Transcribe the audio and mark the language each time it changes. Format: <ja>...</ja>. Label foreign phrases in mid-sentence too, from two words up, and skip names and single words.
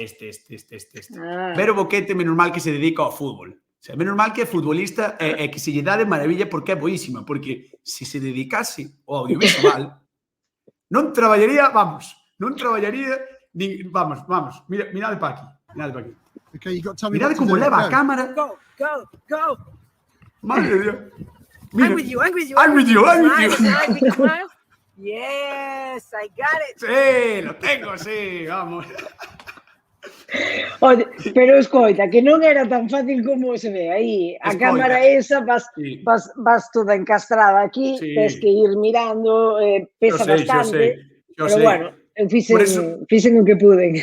<gl>Pero Boquete, menos mal que se dedica ao fútbol. O sea, menos mal que é futbolista e que se lle dá de maravilla porque é boísima, porque se se dedicase ao audiovisual non traballaría, vamos, mirade para aquí. Mirade como leva a cámara. Go.</gl> <es>Madre de Dios.</es> <en>I'm with you. Nice. Yes, I got it.</en> <es>Sí, lo tengo, sí, vamos.</es> <gl>Oye, pero escoita, que non era tan fácil como se ve aí. A cámara esa vas toda encastrada aquí, tens que ir mirando, pesa bastante. Pero bueno, fixen o que puden.</gl>